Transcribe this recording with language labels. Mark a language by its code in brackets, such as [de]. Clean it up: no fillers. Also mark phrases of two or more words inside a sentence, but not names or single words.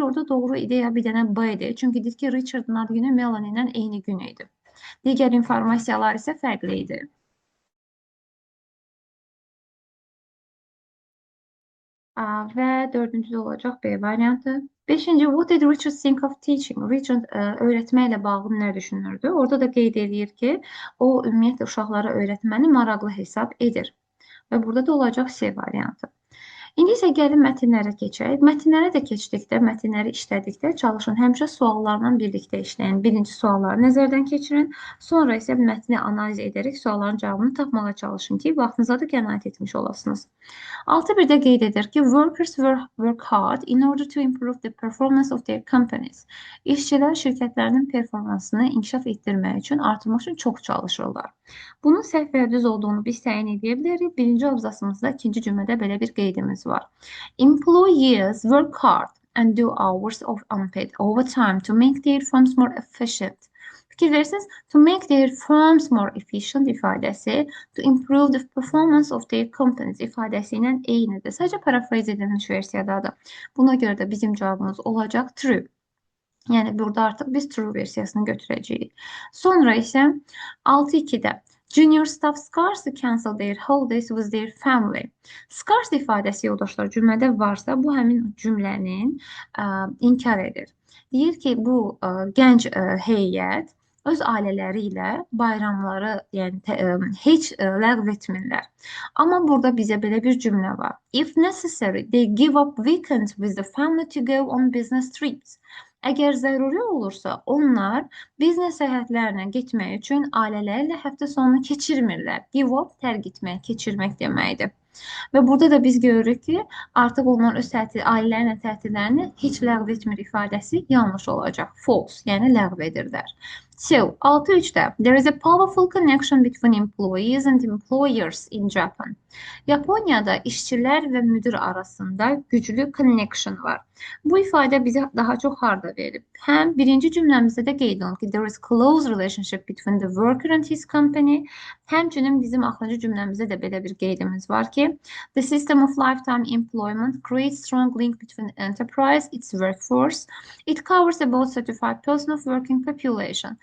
[az] Orada doğru ideya bir dənə B idi. Çünki deyir ki, Richard'ın ad günü Melanie ilə eyni gün idi. Digər informasiyalar isə fərqli idi. Və dördüncüdə olacaq B variantı. Beşinci, [en] what did Richard think of teaching? [az] Richard öyrətməklə bağlı nə düşünürdü? Orada da qeyd edir ki, o ümumiyyətlə uşaqlara öyrətməni maraqlı hesab edir. Və burada da olacaq C variantı. İndi isə gəlin mətnlərə keçək. Mətnlərə də keçdikdə, mətnləri işlədikdə çalışın həmişə suallarla birlikdə işləyin. Birinci sualları nəzərdən keçirin, sonra isə mətni analiz edərək sualların cavabını tapmağa çalışın ki, vaxtınıza da qənaət etmiş olasınız. 6.1-də qeyd edir ki, [en] workers work hard in order to improve the performance of their companies. [az] İşçilər şirkətlərinin performansını inkişaf etdirmək üçün, artırmaq üçün çox çalışırlar. Bunun səhv və düz olduğunu biz təyin edə bilərik. Birinci abzasımızda ikinci cümlədə belə bir qeydimiz var. [en] Employees work hard and do hours of unpaid overtime to make their firms more efficient. [az] Fikir verirsiniz, [en] to make their firms more efficient ifadəsi, to improve the performance of their companies [az] ifadəsi ilə eynidir. Sadəcə parafraz edilmiş versiyadadır. Buna görə də bizim cavabımız olacaq true. Yəni burada artıq biz true versiyasını götürəcəyik. Sonra isə [en] 6.2-də junior staff scarcely cancel their holidays with their family. [az] Scarce ifadəsi yoldaşlar cümlədə varsa, bu həmin cümlənin inkar edir. Deyir ki, bu gənc heyət öz ailələri ilə bayramları heç ləğv etmirlər. Amma burada bizə belə bir cümlə var. [en] If necessary, they give up weekends with the family to go on business trips. [az] Əgər zəruri olursa, onlar biznes səyahətlərinə getmək üçün ailələrlə həftə sonunu keçirmirlər. [en] Give up, [az] tərk etmək, keçirmək deməkdir. Və burada da biz görürük ki, artıq onlar öz ailələrlə tətillərini heç ləğv etmir ifadəsi yanlış olacaq. False, yəni ləğv edirlər. [en] So, 6.3'də there is a powerful connection between employees and employers in Japan. [az] Yaponiyada işçilər və müdir arasında güclü connection var. Bu ifadə bizə daha çox harda verilib? Həm birinci cümləmizdə də qeyd olunub ki, [en] there is close relationship between the worker and his company. [az] Həmçinin bizim axırıncı cümləmizdə də belə bir qeydimiz var ki, [en] the system of lifetime employment creates strong link between enterprise, its workforce. It covers about 35% of working population.